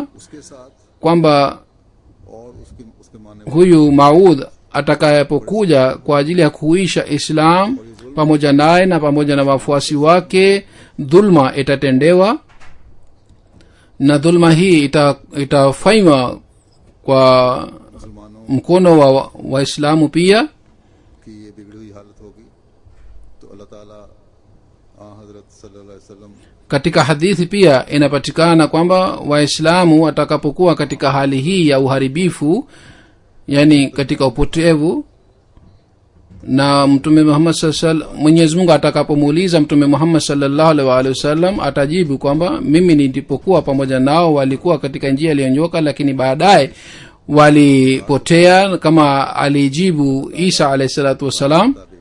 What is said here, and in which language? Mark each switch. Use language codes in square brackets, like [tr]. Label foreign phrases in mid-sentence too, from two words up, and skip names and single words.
[ur] اس کے ساتھ [sw] kwamba [ur] اور اس کے معنی [sw] huyu Maud atakayepokuja kwa ajili ya kuisha Islam pamoja naye na pamoja na wafuasi wake, dhulma itatendewa, na dhulma hii itafanywa kwa [ur] मुसलमानों [sw] mkono wa Waislamu pia. [ur] کی یہ بگڑی ہوئی حالت ہوگی تو اللہ تعالیٰ حضرت [ar] صلى الله عليه وسلم [sw] Katika hadithi pia inapatikana kwamba Waislamu watakapokuwa katika hali hii ya uharibifu, yani katika upotevu, na Mtume Muhammad Mwenyezi Mungu atakapomuuliza Mtume Muhammad [ar] صلى الله عليه وسلم [sw] atajibu kwamba mimi nilipokuwa pamoja nao walikuwa katika njia iliyonyoka, lakini baadaye walipotea, kama alijibu Isa [ar] عليه الصلاة والسلام.